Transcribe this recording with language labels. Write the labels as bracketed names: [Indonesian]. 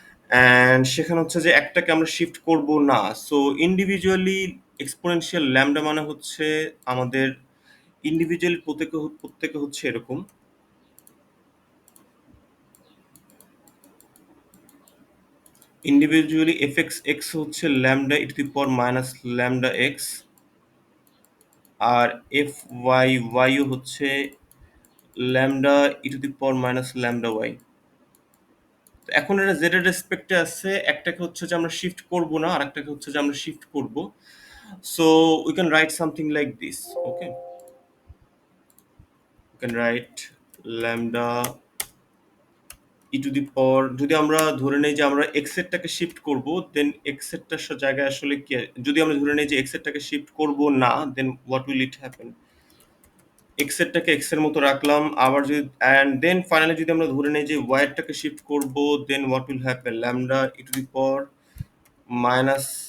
[Bangla] And সেখানে হচ্ছে যে একটাকে আমরা শিফট করব না। সো ইন্ডিভিজুয়ালি এক্সপোনেনশিয়াল ল্যামডা মানে হচ্ছে আমাদের ইন্ডিভিজুয়ালি প্রত্যেকে প্রত্যেকে হচ্ছে এরকম, ইন্ডিভিজুয়ালি এফ এক্স এক্স হচ্ছে lambda E to the power minus lambda x, আর F Y YO হচ্ছে lambda E to the power minus lambda Y. তো এখন এটা জেড এর রেসপেক্টে আছে, একটাকে হচ্ছে যে আমরা শিফট করব না আর একটাকে হচ্ছে যে আমরা শিফট করব। [English] So we can write something like this. Okay, you can write lambda [Bangla] E to the পাওয়ার যদি আমরা ধরে নেই যে আমরা এক্স এরটাকে শিফট করব দেন এক্স এরটার জায়গায় আসলে কি যদি আমরা ধরে নেই যে এক্স এরটাকে শিফট করব না [English] then what will it happen [Bangla] x এরটাকে x এর মতো রাখলাম আবার যদি অ্যান্ড দেন ফাইনালি যদি আমরা ধরে নেই যে ওয়াই এরটাকে শিফট করব [English] then what will happen [Bangla] lambda E to the power minus